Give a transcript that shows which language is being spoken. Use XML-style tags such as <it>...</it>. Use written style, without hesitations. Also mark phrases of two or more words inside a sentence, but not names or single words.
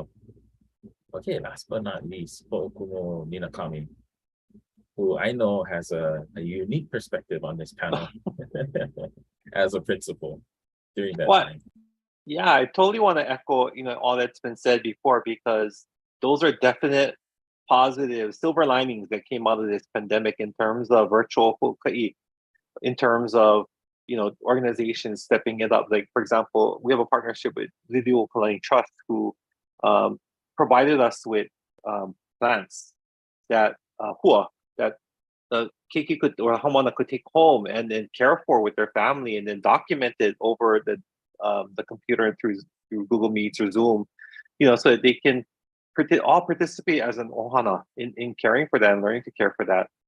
<en>Okay, last but not least, Moʻokūʻauhau Minakimi, who I know has a unique perspective on this panel as a principal during that time. Yeah, I totally want to echo, all that's been said before, because those are definite positive silver linings that came out of this pandemic in terms of virtual hoʻokaʻi, in terms of, organizations stepping it up. Like, for example, we have a partnership with Video Kalani Trust, who provided us with plants that that the keiki could, or hamana could take home and then care for with their family, and then document it over the computer through Google Meets or Zoom, so that they can all participate as an ohana in caring for that and learning to care for that.</en>